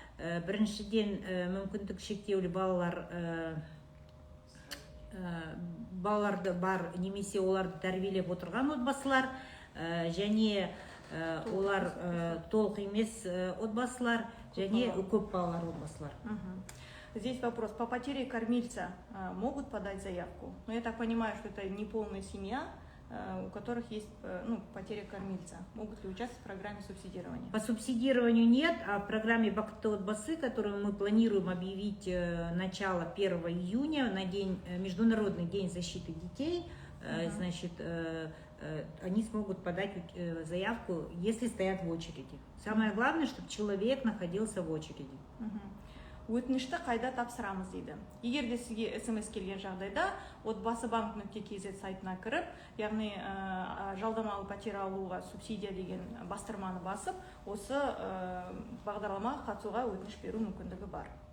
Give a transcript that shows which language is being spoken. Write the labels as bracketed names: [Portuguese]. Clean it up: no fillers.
[Kazakh] Біріншіден, мүмкіндік шектеулі балаларды бар, немесе оларды тәрбиелеп отырған отбасылар, және олар толық емес отбасылар, және көп балалар отбасылар. [Russian] Здесь вопрос. По потере кормильца могут подать заявку? Но я так понимаю, что это не полная семья, у которых есть потеря кормильца. Могут ли участвовать в программе субсидирования? По субсидированию нет, а в программе «Бақытты отбасы», которую мы планируем объявить начало 1 июня, на Международный день защиты детей, значит, они смогут подать заявку, если стоят в очереди. Самое главное, чтобы человек находился в очереди. [Kazakh] Өтінішті қайда тапсырамыз дейді. Егер де сізге смс келген жағдайда, отбасыбанк.kz сайтына кіріп, яғни жалдамалы пәтер алуға субсидия деген бастырманы басып, осы бағдарламаға қатысуға өтініш беру мүмкіндігі бар.